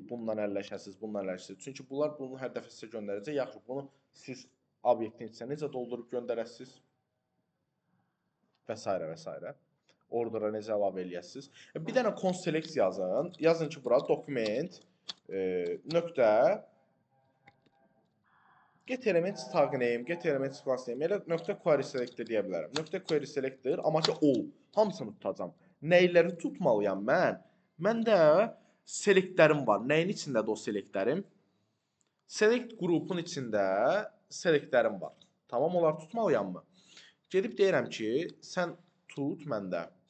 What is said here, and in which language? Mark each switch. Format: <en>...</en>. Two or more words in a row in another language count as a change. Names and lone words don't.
<az>Bununla əlləşəsiniz, bununla əlləşəsiniz. Çünki bunlar bunu hər dəfə sizə göndərəcək. Yaxşı, bunu siz obyektin içində necə doldurub göndərəsiniz? Və s. və s. Ordera necə əlavə eləyəsiniz? Bir dənə</az> <en>const select</en> <az>yazın. Yazın ki, bura document nöqtə</az> <en>get elements tag name, get elements class name.</en> <az>Elə nöqtə</az> <en>query selector</en> <az>deyə bilərəm. Nöqtə</az> <en>query selector,</en> <az>amma ki all. Hamısını tutacam. Nəyləri tutmalıyam mən? Məndə selectlərim var. Nəyin içindədir o selectlərim? Select qrupun içində selectlərim var. Tamam, onlar tutmalıyam mı? Gedib deyirəm ki, sən tut məndə.</az>